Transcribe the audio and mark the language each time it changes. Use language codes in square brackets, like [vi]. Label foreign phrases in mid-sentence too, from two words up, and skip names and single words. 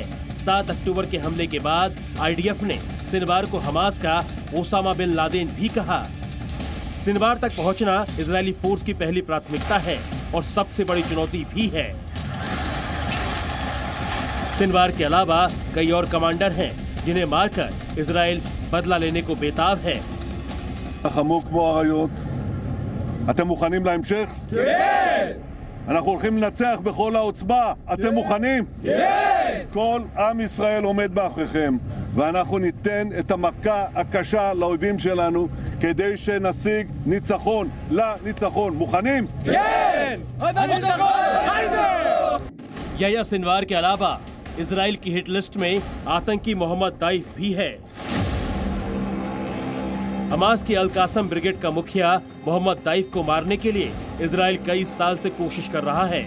[hi] 7 अक्टूबर के हमले के बाद आईडीएफ ने सिनवार को हमास का ओसामा बिन लादेन भी कहा। सिनवार तक पहुंचना इजरायली फोर्स की पहली प्राथमिकता है और सबसे बड़ी चुनौती भी है। सिनवार के अलावा कई और कमांडर हैं जिन्हें मारकर इजराइल बदला लेने को बेताब है। [he] חמור כמו אריות. אתם מוכנים להמשך? כן! אנחנו הולכים לנצח בכל העוצמה. אתם מוכנים? כן! כל עם ישראל עומד מאחוריכם, ואנחנו ניתן את המכה הקשה לאויבים שלנו כדי שנשיג ניצחון לניצחון. מוכנים? כן! [hi] याह्या सिनवार के अलावा इजराइल की [en] hit list [hi] में आतंकी मोहम्मद दाइफ भी है। हमास की अल कासम ब्रिगेड का मुखिया मोहम्मद दाइफ को मारने के लिए इजराइल कई साल से कोशिश कर रहा है।